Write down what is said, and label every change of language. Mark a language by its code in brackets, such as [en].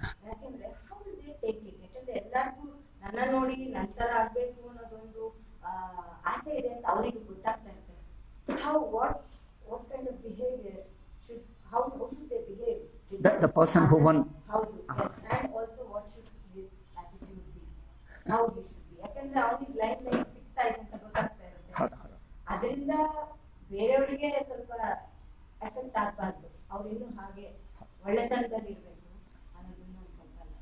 [kn] ಯಾಕೆಂದ್ರೆ [en] How they take it. [kn] ಯಾಕಂದ್ರೆ ಎಲ್ಲರಿಗೂ ನನ್ನ ನೋಡಿ ನಂತರ ಆಗ್ಬೇಕು ಅನ್ನೋದೊಂದು ಆಸೆ ಇದೆ ಅಂತ ಅವರಿಗೆ ಗೊತ್ತಾಗ್ತಾ ಇರ್ತದೆ. [en] What kind of behaviour should how should they behave? The person who won. [kn] ಹೌದು. [en] And also what should his attitude be? How he should be. [kn] ಯಾಕಂದ್ರೆ ಅವನಿಗೆ ಲೈನ್ ಸಿಗ್ತಾ ಇದೆ ಅಂತ ಗೊತ್ತಾಗ್ತಾ ಇರುತ್ತೆ. ಅದರಿಂದ ಬೇರೆಯವರಿಗೆ ಸ್ವಲ್ಪ ಎಫೆಕ್ಟ್ ಆಗ್ಬಾರ್ದು. ಅವ್ರು ಇನ್ನೂ ಹಾಗೆ ಒಳ್ಳೆತನದಲ್ಲಿ ಇರಬೇಕು ಅನ್ನೋದನ್ನ ಸ್ವಲ್ಪ.